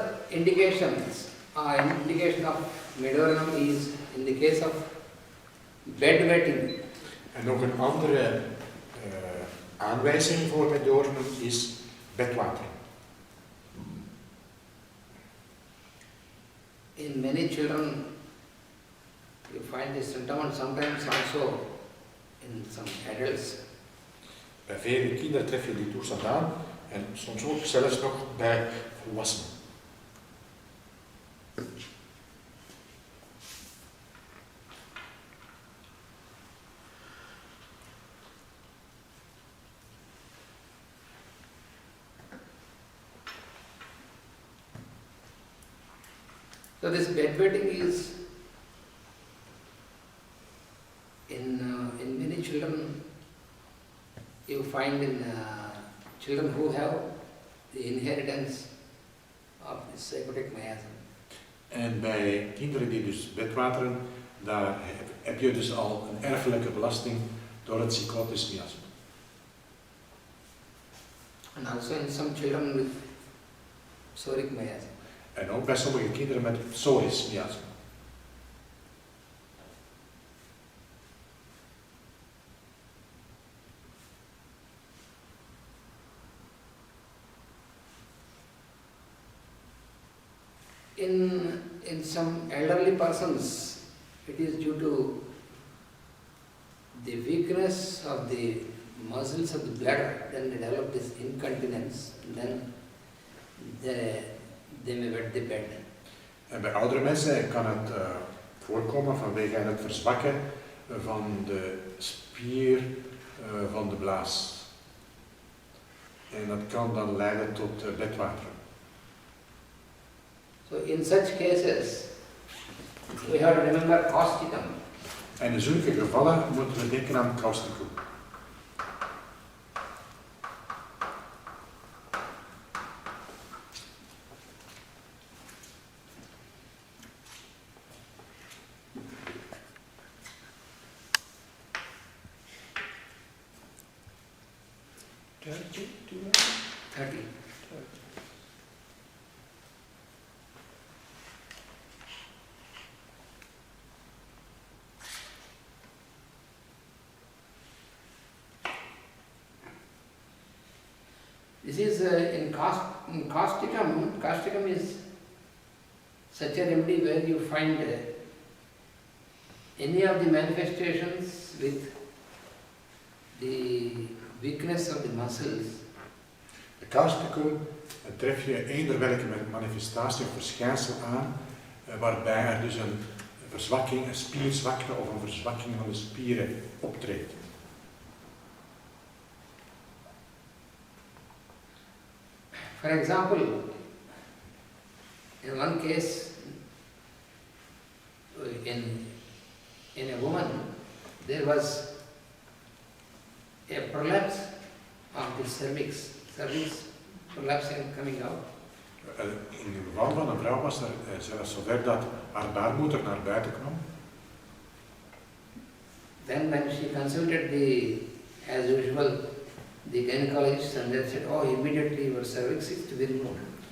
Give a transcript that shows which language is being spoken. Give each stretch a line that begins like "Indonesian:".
English: indications, indication of medorinum is in the case of bedwetting.
Dutch: En nog een andere aanwijzing voor medorinum is bedwatering.
English: In many children, you find this symptom, and sometimes also in some adults.
Dutch: Bij vele kinderen tref je die toestand aan en soms ook zelfs nog bij volwassenen.
English: So this bedwetting is in many children. You find in children who have the inheritance of this psychotic miasm.
Dutch: En bij kinderen die dus bedwateren, daar heb je dus al een erfelijke belasting door het psychotisch miasma.
English: And also in some children with psoric miasm.
Dutch: En ook bij sommige kinderen met psorisch miasma.
English: In some elderly persons, it is due to the weakness of the muscles of the bladder. Then they develop this incontinence, and then they may wet the bed.
Dutch: En bij oudere mensen kan het voorkomen vanwege het verzwakken van de spier van de blaas. En dat kan dan leiden tot bedwateren.
English: So in such cases, we have to remember causticum.
Dutch: En in zulke gevallen moeten we denken aan causticum.
English: This is in causticum. Causticum is such a remedy where you find any of the manifestations with the weakness of the muscles.
Dutch: De causticum tref je eender welke manifestatie of verschijnsel aan waarbij er dus een verzwakking, een spierzwakte of een verzwakking van de spieren optreedt.
English: For example, in one case, in a woman, there was a prolapse of the cervix prolapsing coming out.
Dutch: In het geval van een vrouw was er zelfs zover dat haar baarmoeder naar buiten kwam.
English: Then when she consulted as usual, the gynecologist, and they said, oh, immediately your cervix is to be removed.